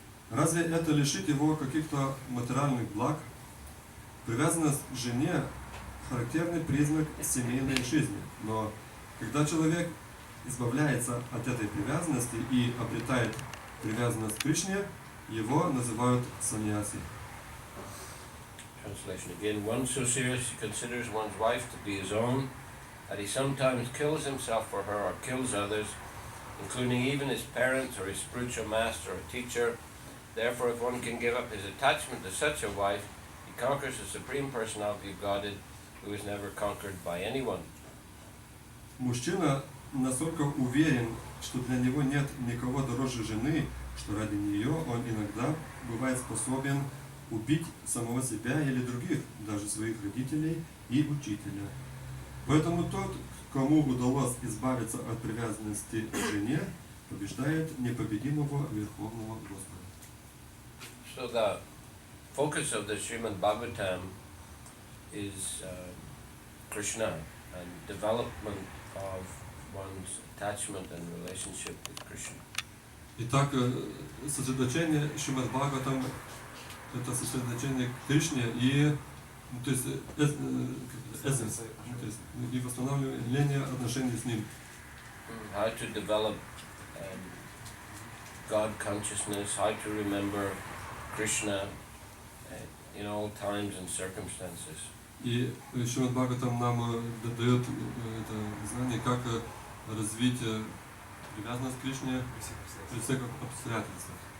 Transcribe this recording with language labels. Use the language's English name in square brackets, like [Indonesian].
[Russian] Разве это лишит его каких-то материальных благ? Привязанность к жене – характерный признак семейной жизни, но когда человек избавляется от этой привязанности и обретает привязанность к Кришне, его называют саньяси. [English] Translation again. One so seriously considers one's wife to be his own that he sometimes kills himself for her or kills others, including even his parents or his spiritual master or teacher. Therefore, if one can give up his attachment to such a wife, he conquers the Supreme Personality of Godhead, who is never conquered by anyone. [Russian] Мужчина настолько уверен, что для него нет никого дороже жены, что ради нее он иногда бывает способен убить самого себя или других, даже своих родителей и учителя. Поэтому тот, кому удалось избавиться от привязанности к жене, побеждает непобедимого Верховного Господа. [English] So the focus of the Srimad Bhagavatam is Krishna and development of one's attachment and relationship with Krishna. [Russian] Итак, сосредоточение Шримад Бхагаватам – это сосредоточение к Кришне и, то есть, эссенс, то есть, и восстановление отношений с ним. [English] How to develop God consciousness, how to remember Krishna in all times and circumstances. [Russian] И Шримад Бхагаватам нам дает это знание, как развить привязанность к Кришне при всех обстоятельствах.